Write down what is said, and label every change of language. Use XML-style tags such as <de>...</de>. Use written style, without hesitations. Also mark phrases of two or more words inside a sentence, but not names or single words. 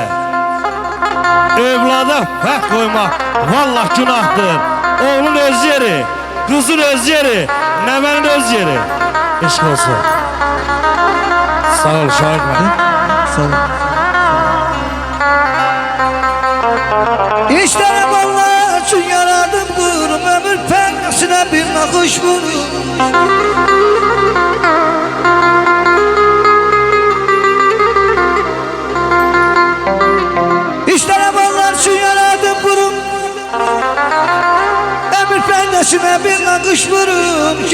<az>Evlada fərq koymaq vallah günahdır. Oğlun öz yeri, kızın öz yeri, nəvənin öz yeri. Eşq olsun. Sağ ol Şahid mənim. Sağ ol.</az> <tr>İşlerim Allah için yaradım durum, ömür pengasına bir nakış vurur. İşlerim Allah için yaradım durum, ömür pengasına bir nakış vurur.</tr>